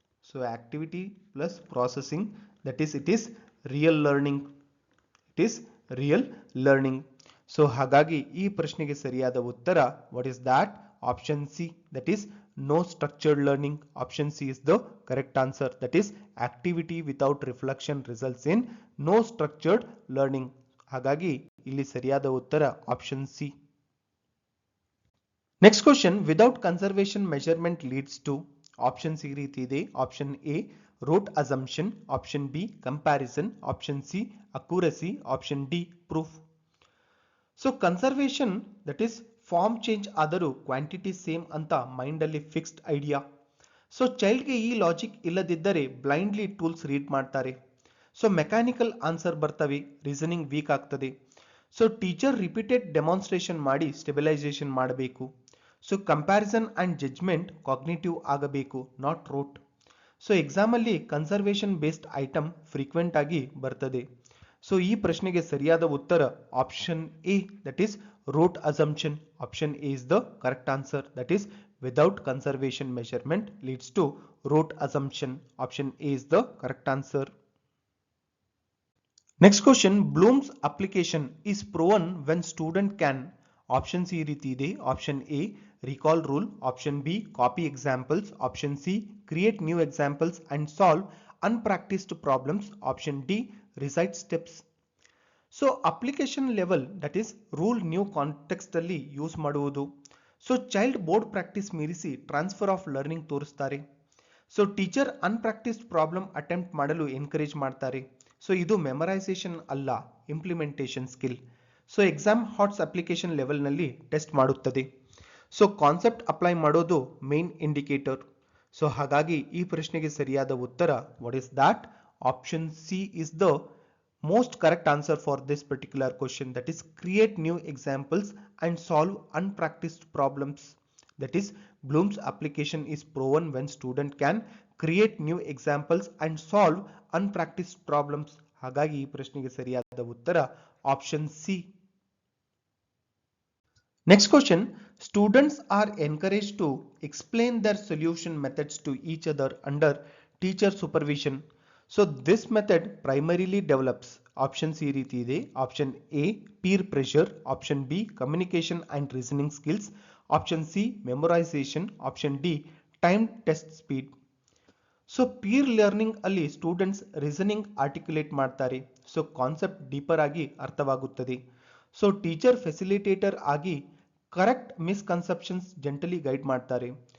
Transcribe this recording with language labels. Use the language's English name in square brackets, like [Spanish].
[English] So activity plus processing, that is it is real learning. It is real learning. [Kannada] So ಹಾಗಾಗಿ ಈ ಪ್ರಶ್ನೆಗೆ ಸರಿಯಾದ ಉತ್ತರ [English] What is that? Option C, that is no structured learning. Option C is the correct answer, that is activity without reflection results in no structured learning. [Kannada] ಹಾಗಾಗಿ ಇಲ್ಲಿ ಸರಿಯಾದ ಉತ್ತರ option C. [English] Next question, without conservation measurement leads to. Options [Kannada] ಈ ರೀತಿ ಇದೆ. [English] Option A root assumption, option B comparison, option C accuracy, option D proof. [Kannada] So conservation that is form change ಆದರೂ quantity same ಅಂತ mind ಅಲ್ಲಿ fixed idea. So ಚೈಲ್ಡ್ಗೆ ಈ logic ಇಲ್ಲದಿದ್ದರೆ blindly tools read ಮಾಡ್ತಾರೆ. So mechanical answer ಬರ್ತವೆ, reasoning weak ಆಗ್ತದೆ. So teacher repeated demonstration ಮಾಡಿ stabilisation ಮಾಡಬೇಕು. So comparison and judgment cognitive ಆಗಬೇಕು, [English] Not rote. [Kannada] ಸೊ ಎಕ್ಸಾಮ್ ಅಲ್ಲಿ ಕನ್ಸರ್ವೇಷನ್ ಬೇಸ್ಡ್ ಐಟಮ್ ಫ್ರೀಕ್ವೆಂಟ್ ಆಗಿ ಬರ್ತದೆ. ಸೊ ಈ ಪ್ರಶ್ನೆಗೆ ಸರಿಯಾದ ಉತ್ತರ option A, [English] That is root assumption. Option A is the correct answer, that is without conservation measurement leads to root assumption. Option A is the correct answer. Next question, Bloom's application is proven when student can. [Kannada] Options ಈ ರೀತಿ ಇದೆ. [English] Option A recall rule, option B copy examples, option C create new examples and solve unpracticed problems, option D recite steps. [Kannada] So application level that is rule new context ಅಲ್ಲಿ use ಮಾಡುವುದು. So child board practice ಮೀರಿಸಿ transfer of learning ತೋರಿಸ್ತಾರೆ. So teacher ಅನ್ಪ್ರಾಕ್ಟೀಸ್ಡ್ problem attempt ಮಾಡಲು encourage ಮಾಡ್ತಾರೆ. So ಇದು memorisation ಅಲ್ಲ, implementation skill. So exam ಹಾಟ್ಸ್ application ಲೆವೆಲ್ನಲ್ಲಿ test ಮಾಡುತ್ತದೆ. So concept apply ಮಾಡೋದು main indicator. So ಹಾಗಾಗಿ ಈ ಪ್ರಶ್ನೆಗೆ ಸರಿಯಾದ ಉತ್ತರ [English] What is that? Option C is the most correct answer for this particular question, that is create new examples and solve unpracticed problems. That is Bloom's application is proven when student can create new examples and solve unpracticed problems. [Kannada] ಹಾಗಾಗಿ ಈ ಪ್ರಶ್ನೆಗೆ ಸರಿಯಾದ ಉತ್ತರ option C. [English] Next question, students are encouraged to explain their solution methods to each other under teacher supervision. So this method primarily develops. [Kannada] Options ಈ ರೀತಿ ಇದೆ. [English] Option A peer pressure, option B communication and reasoning skills, option C memorization, option D time test speed. [Kannada] So peer learning ಅಲ್ಲಿ students reasoning articulate ಮಾಡ್ತಾರೆ. So concept deeper ಆಗಿ ಅರ್ಥವಾಗುತ್ತದೆ. So teacher facilitator ಆಗಿ correct misconceptions ಜೆಂಟಲಿ guide ಮಾಡ್ತಾರೆ.